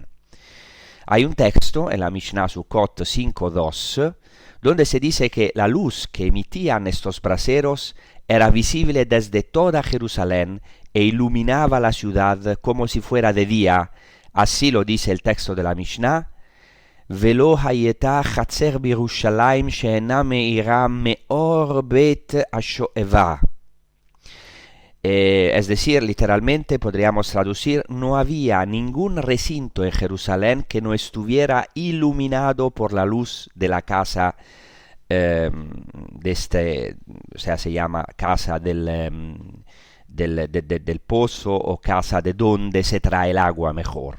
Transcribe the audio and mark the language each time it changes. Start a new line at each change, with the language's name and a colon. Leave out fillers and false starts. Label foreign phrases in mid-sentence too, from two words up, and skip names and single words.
Spanish: Hay un texto en la Mishnah Sukkot 5.2, donde se dice que la luz que emitían estos braseros era visible desde toda Jerusalén e iluminaba la ciudad como si fuera de día. Así lo dice el texto de la Mishnah:
Hebrew: ולא הייתה חצר בירושלים שאינה מאירה מאור בית השואבה.
Spanish: Es decir, literalmente podríamos traducir: no había ningún recinto en Jerusalén que no estuviera iluminado por la luz de la casa o sea, se llama casa del pozo o casa de donde se trae el agua mejor.